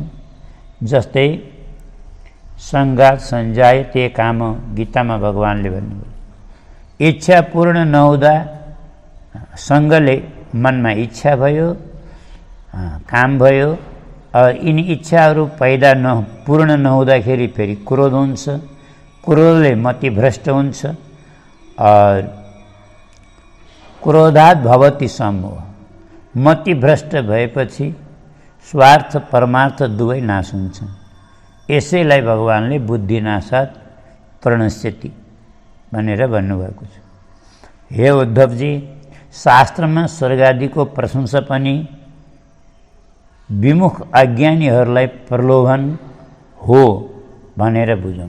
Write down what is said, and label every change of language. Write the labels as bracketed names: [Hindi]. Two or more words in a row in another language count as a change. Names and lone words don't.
[Nepali] जस्तै [Sanskrit] सङ्गात सञ्जायते काम, [Nepali] गीतामा भगवानले भन्नुभयो। इच्छा पूर्ण नहुँदा सङ्गले मनमा इच्छा भयो, काम भयो, यिनी इच्छाहरू पूर्ण नहुँदाखेरि फेरि क्रोध हुन्छ, क्रोधले मति भ्रष्ट हुन्छ, [Sanskrit] क्रोधात् भवति सम्मोह। [Nepali] मति भ्रष्ट भएपछि स्वार्थ परमार्थ दुवै नाश हुन्छ। यसैलाई भगवानले [Sanskrit] बुद्धिनाशात् प्रणश्यति [Nepali] भनेर भन्नुभएको छ। हे उद्धवजी, शास्त्रमा स्वर्ग आदिको प्रशंसा पनि विमुख अज्ञानीहरूलाई प्रलोभन हो भनेर बुझौँ।